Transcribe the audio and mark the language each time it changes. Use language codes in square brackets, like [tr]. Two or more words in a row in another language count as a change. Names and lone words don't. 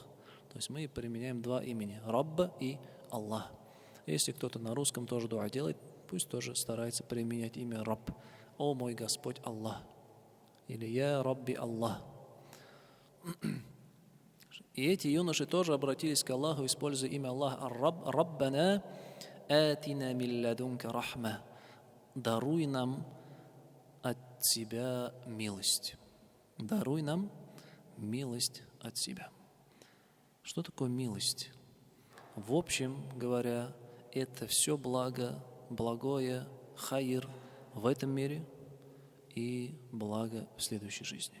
[ru] То есть мы применяем два имени – Рабба и Аллах. Если кто-то на русском тоже дуа делает, пусть тоже старается применять имя Рабб. «О мой Господь Аллах» или [ar] «يا ربي الله». [ru] И эти юноши тоже обратились к Аллаху, используя имя Аллах Ар-Рабб. [ar] «ربنا آتنا من لدنك رحمة». [ru] Даруй нам от Тебя милость. Даруй нам милость от Тебя. Что такое милость? В общем говоря, это все благое, хайр в этом мире и благо в следующей жизни.